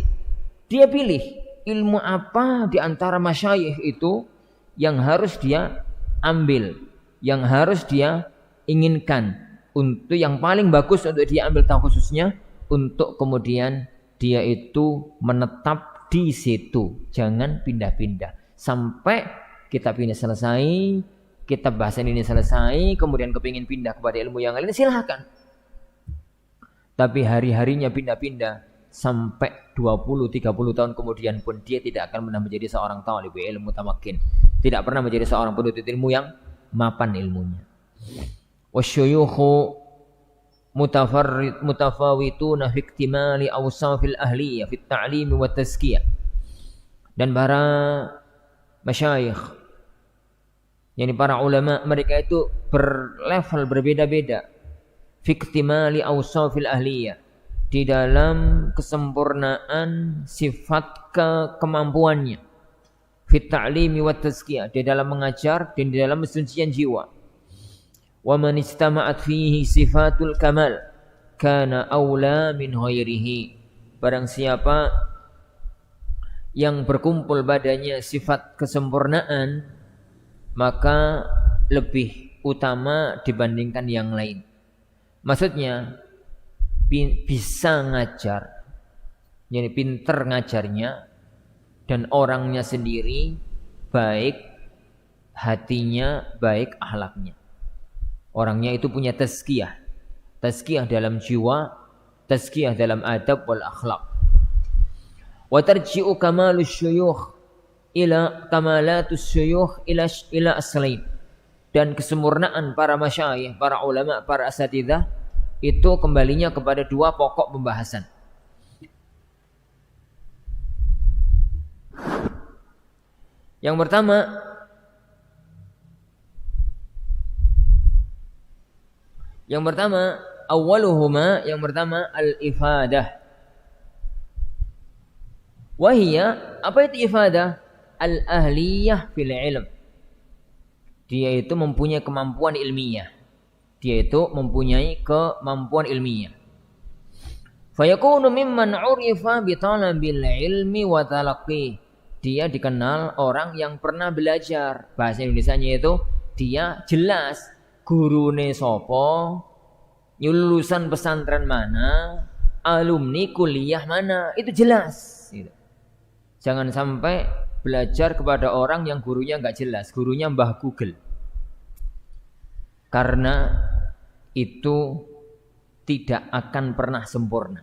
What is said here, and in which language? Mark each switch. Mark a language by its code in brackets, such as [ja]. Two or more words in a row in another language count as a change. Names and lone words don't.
[id] Dia pilih ilmu apa di antara masyayikh itu yang harus dia ambil, yang harus dia inginkan, untuk yang paling bagus untuk dia ambil tahu khususnya, untuk kemudian dia itu menetap di situ, jangan pindah-pindah sampai kitab ini selesai, kitab bahasan ini selesai, kemudian kepingin pindah kepada ilmu yang lain, silahkan. Tapi hari-harinya pindah-pindah sampai 20-30 tahun kemudian pun dia tidak akan pernah menjadi seorang [ar] طالب علم تمكن, [id] tidak pernah menjadi seorang penuntut ilmu yang mapan ilmunya. [ar] والشيوخ متفاوتون في اكتمال أوصاف الأهلية في تعليم وتزكية. [id] Dan para masyayikh, yakni para ulama, mereka itu berlevel berbeda-beda [ar] في اكتمال أوصاف الأهلية, [id] di dalam kesempurnaan sifat kemampuannya, [ar] في تعليم وتزكية, [id] di dalam mengajar dan di dalam mensucikan jiwa. [ar] ومن اجتمعت فيه صفة الكمال كان أولى من غيره. [id] Barang siapa yang berkumpul padanya sifat kesempurnaan, maka lebih utama dibandingkan yang lain. Maksudnya bisa ngajar, jadi pinter ngajarnya, dan orangnya sendiri baik hatinya, baik akhlaknya. Orangnya itu punya tazkiyah. Tazkiyah dalam jiwa, tazkiyah dalam [ar] أدب والأخلاق. وترجع كمال الشيوخ إلى كمالات الشيوخ إلى أصلين. [id] Dan kesempurnaan para masyayikh, para ulama, para asatidzah itu kembalinya kepada dua pokok pembahasan. Yang pertama awaluhuma, yang pertama al-ifadah. Wahia, apa itu ifadah? [ar] الأهلية في العلم. [id] Dia itu mempunyai kemampuan ilmiah. Dia itu mempunyai kemampuan ilmiah. [ar] فيكون ممن عرف بطلب العلم وتلقيه. [id] Dia dikenal orang yang pernah belajar. Bahasa Indonesianya itu dia jelas [jv] gurune sopo, [id] lulusan pesantren mana, alumni kuliah mana, itu jelas. Jangan sampai belajar kepada orang yang gurunya nggak jelas, gurunya Mbah Google. Karena itu tidak akan pernah sempurna.